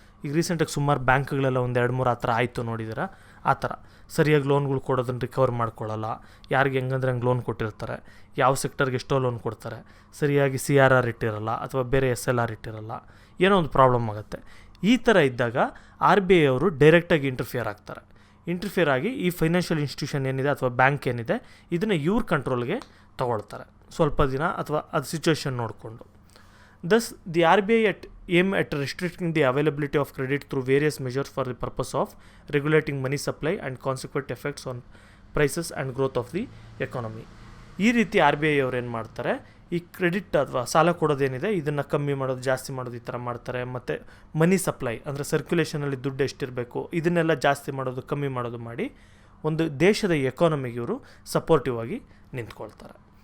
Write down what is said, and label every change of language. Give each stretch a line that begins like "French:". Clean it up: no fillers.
Kannada: ಈಗ ರೀಸೆಂಟಾಗಿ ಸುಮಾರು ಬ್ಯಾಂಕ್ಗಳೆಲ್ಲ ಒಂದು 2-3 ಆ ಥರ ಆಯಿತು ನೋಡಿದ್ದೀರಾ, ಆ ಥರ ಸರಿಯಾಗಿ ಲೋನ್ಗಳು ಕೊಡೋದನ್ನು ರಿಕವರ್ ಮಾಡ್ಕೊಳ್ಳಲ್ಲ, ಯಾರಿಗೆ ಹೆಂಗಂದ್ರೆ ಹಂಗೆ ಲೋನ್ ಕೊಟ್ಟಿರ್ತಾರೆ, ಯಾವ ಸೆಕ್ಟರ್ಗೆ ಎಷ್ಟೋ ಲೋನ್ ಕೊಡ್ತಾರೆ, ಸರಿಯಾಗಿ CRR ಇಟ್ಟಿರಲ್ಲ ಅಥವಾ ಬೇರೆ SLR ಇಟ್ಟಿರಲ್ಲ, ಏನೋ ಒಂದು ಪ್ರಾಬ್ಲಮ್ ಆಗುತ್ತೆ. ಈ ಥರ ಇದ್ದಾಗ RBI ಅವರು ಡೈರೆಕ್ಟಾಗಿ ಇಂಟರ್ಫಿಯರ್ ಆಗಿ ಈ ಫೈನಾನ್ಷಿಯಲ್ ಇನ್ಸ್ಟಿಟ್ಯೂಷನ್ ಏನಿದೆ ಅಥವಾ ಬ್ಯಾಂಕ್ ಏನಿದೆ ಇದನ್ನು ಇವ್ರ ಕಂಟ್ರೋಲ್ಗೆ ತೊಗೊಳ್ತಾರೆ ಸ್ವಲ್ಪ ದಿನ ಅಥವಾ ಅದು ಸಿಚುವೇಶನ್ ನೋಡಿಕೊಂಡು.
English: Thus, the RBI aim at restricting the availability of credit through various measures for the purpose of regulating money supply and consequent effects on prices and growth of the economy.
Kannada: ಈ ರೀತಿ RBI ಅವ್ರು ಏನು ಮಾಡ್ತಾರೆ, ಈ credit ಅಥವಾ ಸಾಲ ಕೊಡೋದೇನಿದೆ ಇದನ್ನು ಕಮ್ಮಿ ಮಾಡೋದು, ಜಾಸ್ತಿ ಮಾಡೋದು, ಈ ಥರ ಮಾಡ್ತಾರೆ. ಮತ್ತು ಮನಿ ಸಪ್ಲೈ ಅಂದರೆ ಸರ್ಕ್ಯುಲೇಷನಲ್ಲಿ ದುಡ್ಡು ಎಷ್ಟಿರಬೇಕು ಇದನ್ನೆಲ್ಲ ಜಾಸ್ತಿ ಮಾಡೋದು, ಕಮ್ಮಿ ಮಾಡೋದು ಮಾಡಿ ಒಂದು ದೇಶದ ಎಕಾನಮಿಗೆ ಇವರು ಸಪೋರ್ಟಿವ್ ಆಗಿ ನಿಂತ್ಕೊಳ್ತಾರೆ.